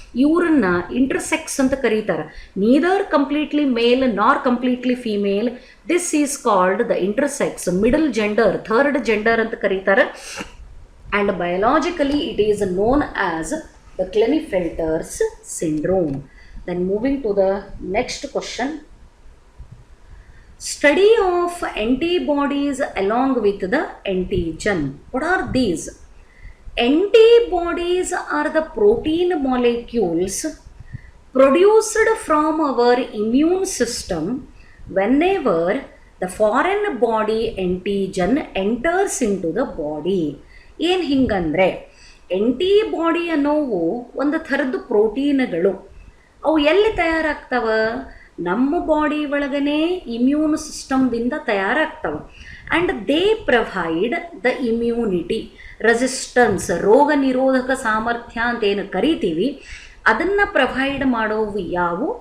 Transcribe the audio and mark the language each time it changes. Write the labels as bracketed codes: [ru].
[kn] ಇವ್ರನ್ನ ಇಂಟರ್ಸೆಕ್ಸ್ ಅಂತ ಕರೀತಾರೆ. [en] Neither completely male nor completely female. This is called the intersex, middle gender, third gender [kn] ಅಂತ ಕರೀತಾರೆ. [en] And biologically it is known as the Klinefelter's syndrome. Then moving to the next question. Study of antibodies along with the antigen. What are these? Antibodies are the protein molecules produced from our immune system whenever the foreign body antigen enters into the body. [kn] ಏನು ಹಿಂಗಂದ್ರೆ, antibody ಅನ್ನೋವು ಒಂದು ಥರದ್ದು ಪ್ರೋಟೀನ್ಗಳು. ಅವು ಎಲ್ಲಿ ತಯಾರಾಗ್ತವ? ನಮ್ಮ body ಒಳಗನೆ immune ಸಿಸ್ಟಮ್ದಿಂದ ತಯಾರಾಗ್ತವೆ. [en] and they provide the immunity, [kn] resistance, ರೋಗ ನಿರೋಧಕ ಸಾಮರ್ಥ್ಯ ಅಂತ ಏನು ಕರಿತೀವಿ, ಅದನ್ನು ಪ್ರೊವೈಡ್ ಮಾಡೋವು ಯಾವು?